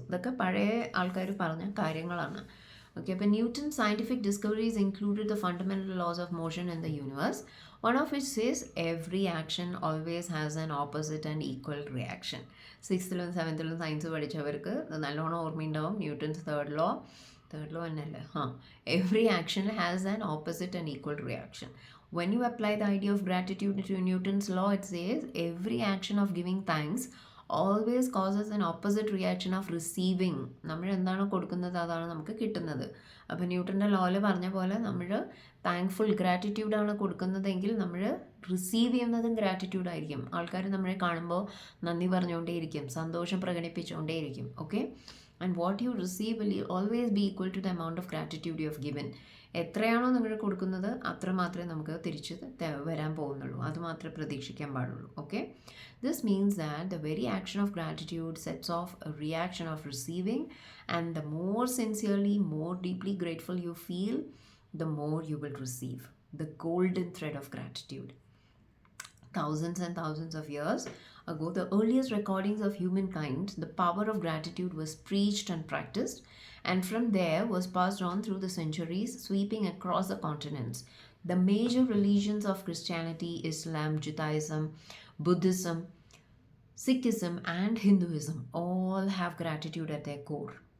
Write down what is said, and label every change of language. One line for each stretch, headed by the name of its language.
Malayalam: ഇതൊക്കെ പഴയ ആൾക്കാർ പറഞ്ഞ കാര്യങ്ങളാണ്. ഓക്കെ, അപ്പോൾ
English: Newton scientific discoveries included the fundamental laws of motion in the universe, one of which says every action always has an opposite and equal reaction.
Malayalam: 6th 7th science പഠിച്ചവർക്ക് നല്ലോണം ഓർമ്മയുണ്ടാവും Newton's third law.
English: Third law
Malayalam: annalla.
English: Every action has an opposite and equal reaction. When you apply the idea of gratitude to Newton's law, it says every action of giving thanks always causes an opposite reaction of receiving.
Malayalam: നമ്മൾ എന്താണോ കൊടുക്കുന്നത് അതാണ് നമുക്ക് കിട്ടുന്നത്. അപ്പോൾ ന്യൂട്ടൻ്റെ ലോയിൽ പറഞ്ഞ പോലെ നമ്മൾ താങ്ക്ഫുൾ ഗ്രാറ്റിറ്റ്യൂഡാണ് കൊടുക്കുന്നതെങ്കിൽ നമ്മൾ റിസീവ് ചെയ്യുന്നതും ഗ്രാറ്റിറ്റ്യൂഡ് ആയിരിക്കും. ആൾക്കാർ നമ്മളെ കാണുമ്പോൾ നന്ദി പറഞ്ഞുകൊണ്ടേയിരിക്കും, സന്തോഷം പ്രകടിപ്പിച്ചുകൊണ്ടേയിരിക്കും.
English: Okay, and what you receive will always be equal to the amount of gratitude you have given.
Malayalam: എത്രയാണോ നിങ്ങൾ കൊടുക്കുന്നത് അത്ര മാത്രമേ നമുക്ക് തിരിച്ച് വരാൻ പോകുന്നുള്ളൂ, അത് മാത്രമേ പ്രതീക്ഷിക്കാൻ പാടുള്ളൂ.
English: Okay, this means that the very action of gratitude sets off a reaction of receiving, and the more sincerely, more deeply grateful you feel, the more you will receive. The golden thread of gratitude. Thousands and thousands of years ago, the earliest recordings of humankind, the power of gratitude was preached and practiced, and from there was passed on through the centuries, sweeping across the continents. The major religions of Christianity, Islam, Judaism, Buddhism, Sikhism, and Hinduism all have gratitude at their core.